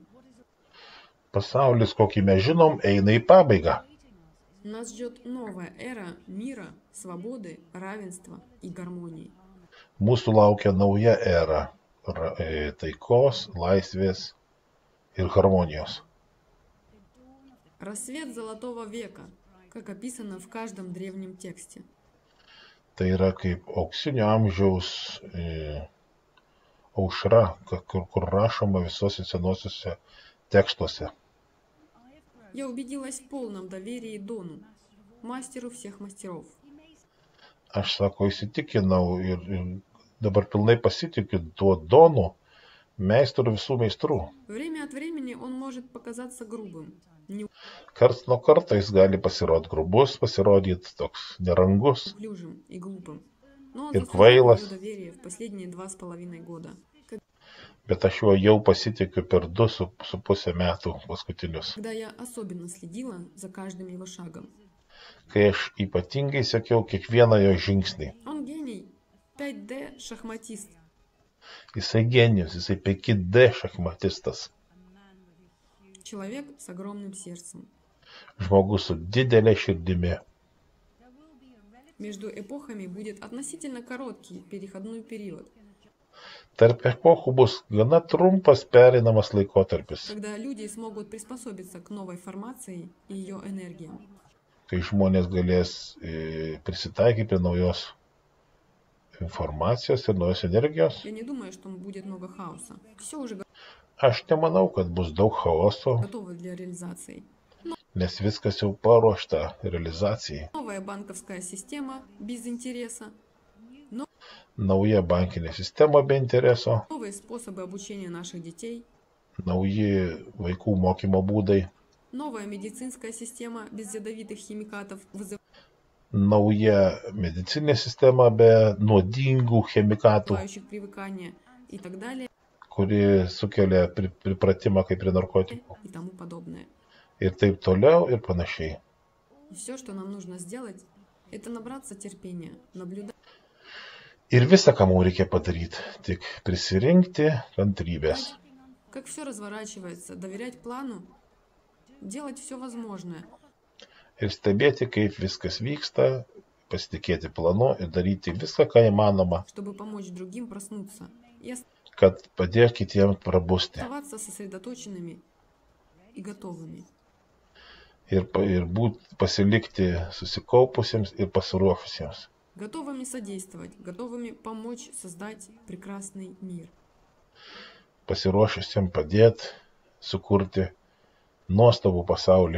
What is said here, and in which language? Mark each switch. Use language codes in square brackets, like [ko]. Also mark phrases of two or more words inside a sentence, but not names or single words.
[lt] Pasaulis, kokį mes žinom, eina į pabaigą. [ru] Нас ждет новая эра мира, свободы, равенства и гармонии. [lt] Mūsų laukia nauja era taikos, laisvės ir harmonijos. [ru] Рассвет золотого века, как описано в каждом древнем тексте. [lt] Tai yra kaip auksinio amžiaus aušra, kur rašoma visose senosiuose tekstuose. [ru] Я убедилась в полном доверии Дону, мастеру всех мастеров. [lt] Aš, sako, įsitikinau ir dabar pilnai pasitikiu tuo Donu, meistru visų meistrų. [ru] Время от времени он может показаться грубым, [lt] Karts nuo karto jis gali pasirodyti grubus, pasirodyti toks nerangus [ru] неуклюжим и глупым. Но он [lt] ir [ru] заслужил [lt] kvailas, [ru] мое доверие в последние 2,5 года. [lt] bet aš juo jau pasitikiu per 2,5 metų paskutinius, [ru] Когда я особенно следила за каждым его шагом. [lt] kai aš ypatingai sekiau kiekvieną jo žingsnį. [ru] Он гений, 5D шахматист. [lt] Jisai genijus, jisai 5D šachmatistas, [ru] Человек с огромным сердцем. [lt] žmogus su didelė širdimi. [ru] Между эпохами будет относительно короткий переходной период, [lt] Tarp epochų bus gana trumpas pereinamas laikotarpis, [ru] когда люди смогут приспособиться к новой формации и ее энергиям. [lt] kai žmonės galės prisitaikyti prie naujos informacijos ir naujos energijos. [ru] Я не думаю, что будет много хаоса. Все уже [lt] Aš nemanau, kad bus daug chaoso, [ru] готово для реализации. [lt] nes viskas jau paruošta realizacijai. [ru] Новая банковская система без интереса. [lt] nauja bankinė sistema be intereso, [ru] новые способы обучения наших детей, [lt] nauji vaikų mokymo būdai, [ru] новая медицинская система без ядовитых химикатов, [lt] nauja medicininė sistema be nuodingų chemikatų, [ru] вызывающих привыкание и так далее [lt] kuri sukelia pripratimą kaip prie narkotikų. [ru] и тому подобное. [lt] Ir taip toliau ir panašiai. [ru] И все, что нам нужно сделать, это набраться терпения, наблюдать, [lt] Ir visa, ką mums reikia padaryti, tik prisirinkti kantrybės. [ru] как все разворачивается, доверять плану, делать все возможное, [lt] Ir stebėti, kaip viskas vyksta, pasitikėti planu ir daryti viską, ką įmanoma, [ru] чтобы помочь другим проснуться и [lt] kad padėk kitiems prabusti. [ru] оставаться сосредоточенными и готовыми. [lt] Ir pasilikti susikaupusiems ir pasiruošusiems. [ru] Готовыми содействовать, готовыми помочь создать прекрасный мир. [lt] Pasiruošusiems padėti sukurti nuostabų pasaulį.